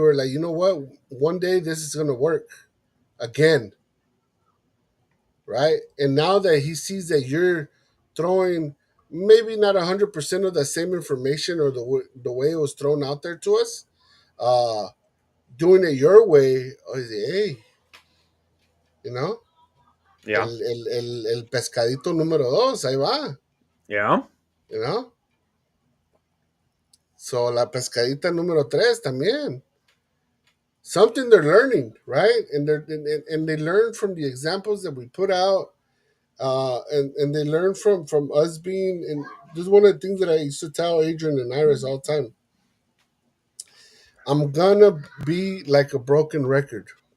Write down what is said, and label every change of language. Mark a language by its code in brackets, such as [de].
[en] you were like, you know what, one day this is gonna work again, right? And now that he sees that you're throwing maybe not 100% of the same information or the way it was thrown out there to us, uh, doing it your way, oh, hey, you know, yeah, [es] el pescadito número dos, ahí va, [en] yeah. you know. [es] So la pescadita número tres también. [en] Something they're learning, right? And they learn from the examples that we put out, and they learn from us being. And this is one of the things that I used to tell Adrian and Iris all the time. I'm gonna be like a broken record.